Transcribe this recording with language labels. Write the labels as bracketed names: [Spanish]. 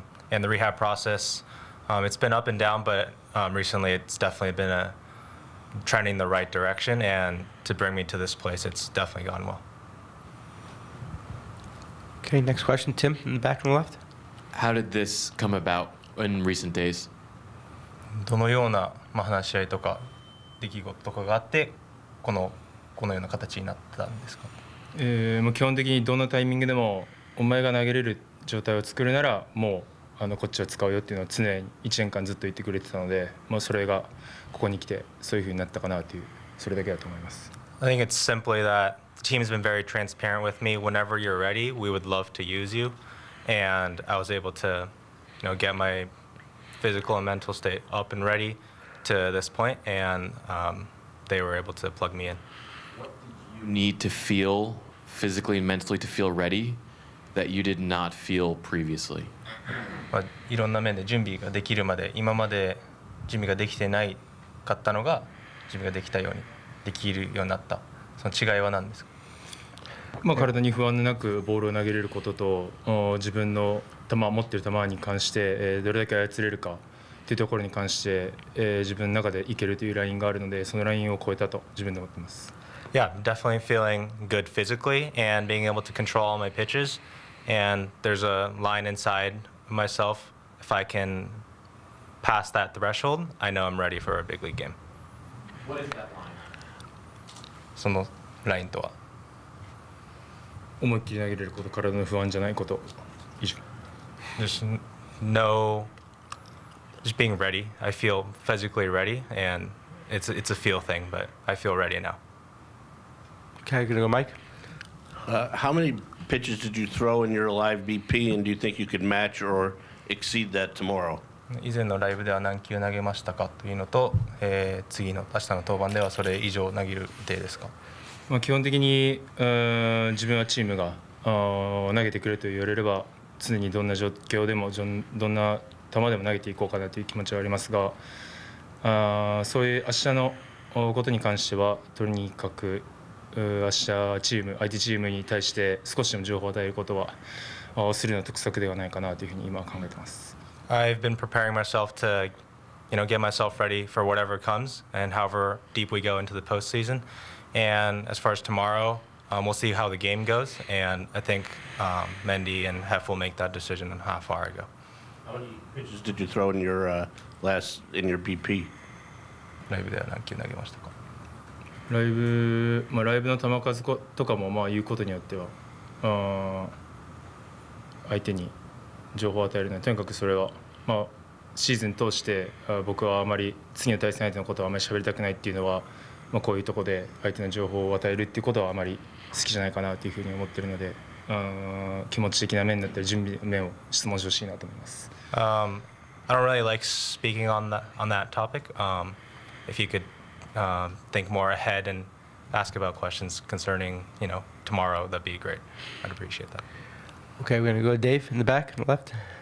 [English] And the rehab process, it's been up and down, but recently it's definitely been trending the right direction. And to bring me to this place, it's definitely gone well. Okay, next question, Tim, in the back on the left. How did this come about in recent days? [Japanese] どのような話し合いとか出来事とかがあってこのような形になったんですか。もう基本的にどんなタイミングでもお前が投げれる状態を作るならもうこっちを使うよっていうのを常に1年間ずっと言ってくれてたので、もうそれがここに来てそういう風になったかなというそれだけだと思います。 [English] I think it's simply that the team's been very transparent with me. Whenever you're ready, we would love to use you, and I was able to, get my physical and mental state up and ready to this point, and they were able to plug me in. What did you need to feel physically and mentally to feel ready that you did not feel previously? [Japanese] いろんな面で準備ができるまで今まで準備ができてないかったのが準備ができたようにできるようになったその違いは何ですか。体に不安なくボールを投げれることと自分の持っている球に関してどれだけ操れるかというところに関して自分の中でいけるというラインがあるのでそのラインを超えたと自分で思っています。 [English] Yeah, definitely feeling good physically and being able to control all my pitches. And there's a line inside myself. If I can pass that threshold, I know I'm ready for a big league game. What is that line? [Japanese] そのラインとは思いっきり投げれること、体の不安じゃないこと以上。 [English] Just being ready. I feel physically ready, and it's a feel thing, but I feel ready now. Okay, gonna go, Mike. How many pitches did you throw in your live BP, and do you think you could match or exceed that tomorrow? [Japanese] 以前のライブでは何球投げましたかというのと、次の明日の登板ではそれ以上投げる予定ですか。基本的に自分はチームが投げてくれと言われれば常にどんな状況でもどんな球でも投げていこうかなという気持ちはありますが、そういう明日のことに関してはとにかく明日相手チームに対して少しでも情報を与えることはするの得策ではないかなというふうに今は考えています。 [English] I've been preparing myself to, get myself ready for whatever comes and however deep we go into the postseason. And as far as tomorrow, we'll see how the game goes. And I think Mendy and Hef will make that decision on how far I go. How many pitches did you throw in your BP? [Japanese] ライブでは何球投げましたか。ライブの球数とかも言うことによっては相手に情報を与えるのでとにかくそれはシーズン通して僕はあまり次の対戦相手のことはあまり喋りたくないっていうのは、こういうところで相手の情報を与えるっていうことはあまり好きじゃないかなというふうに思っているので気持ち的な面だったり準備の面を質問してほしいなと思います。 [English] I don't really like speaking on that topic. If you could think more ahead and ask about questions concerning, tomorrow, that'd be great. I'd appreciate that. Okay, we're going to go to Dave in the back on the left.